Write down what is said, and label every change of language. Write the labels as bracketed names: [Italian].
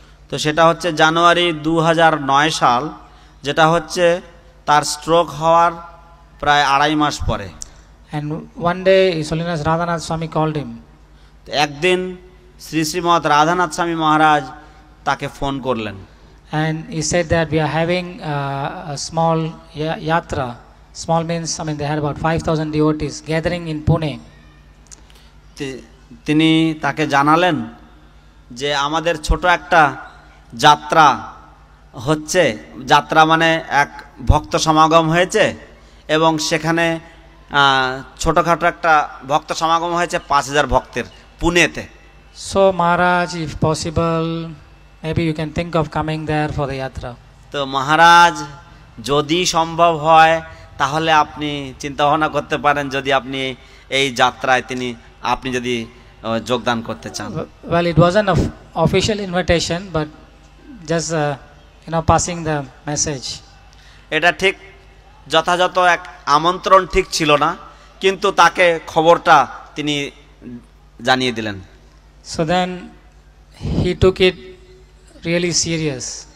[Bangla] তো সেটা হচ্ছে জানুয়ারি 2009 সাল, যেটা হচ্ছে তার স্ট্রোক হওয়ার প্রায় 2.5 মাস পরে। [English] And one day His Holiness Radhanath Swami called him, [Bangla] একদিন শ্রী শ্রীমৎ রাধানাথ স্বামী মহারাজ তাকে ফোন করলেন, [English] and he said that we are having a small yatra. Small means, I mean, they had about 5,000 devotees gathering in Pune. [Bangla] তিনি তাকে জানালেন যে আমাদের ছোট একটা যাত্রা হচ্ছে, যাত্রা মানে এক ভক্ত সমাগম হয়েছে, এবং সেখানে ছোটোখাটো একটা ভক্ত সমাগম হয়েছে 5,000 ভক্তের পুনেতে। [English] So Maharaj, if possible, maybe you can think of coming there for the yatra. [Bangla] তো মহারাজ, যদি সম্ভব হয় তাহলে আপনি চিন্তা ভাবনা করতে পারেন, যদি আপনি এই যাত্রায় আপনি যদি যোগদান করতে চান। [English] Well, it wasn't an official invitation, but just passing the message. [Bangla] এটা ঠিক যথাযথ এক আমন্ত্রণ ঠিক ছিল না, কিন্তু তাকে খবরটা তিনি জানিয়ে দিলেন। [English] So then he took it really serious.